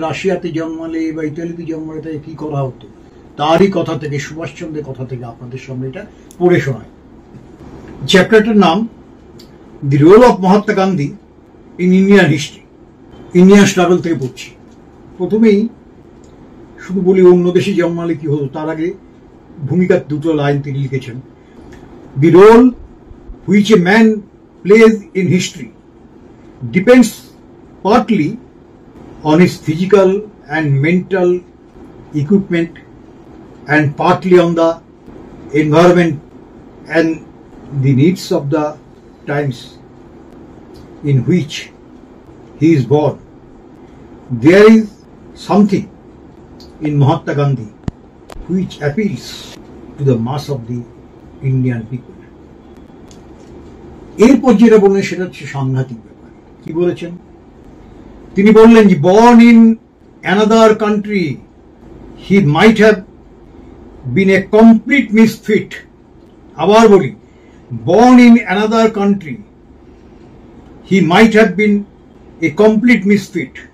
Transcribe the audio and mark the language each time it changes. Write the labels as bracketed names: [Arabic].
[Bangla] রাশিয়াতে জন্মালে বা ইতালিতে জন্মালে তাকে কি করা হতো, তারই কথা থেকে, সুভাষচন্দ্রের কথা থেকে আপনাদের সামনে এটা পড়ে শোনায়। চ্যাপ্টারটার নাম the role of Mahatma Gandhi in Indian history, Indian struggle থেকে পড়ছি। প্রথমেই শুধু বলি অন্য দেশে জন্মালে কি হতো, তার আগে ভূমিকার দুটো লাইন তিনি লিখেছেন। [English] The role which a man plays in history depends partly on his physical and mental equipment and partly on the environment and the needs of the times in which he is born, there is something in Mahatma Gandhi which appeals to the mass of the Indian people. [Bangla] এরপর যেটা বললেন সেটা হচ্ছে সাংঘাতিক ব্যাপার। কি বলেছেন? তিনি বললেন যে [English] born in another country he might have been a complete misfit. [Bangla] আবার বলি, [English] born in another country he might have been a complete misfit.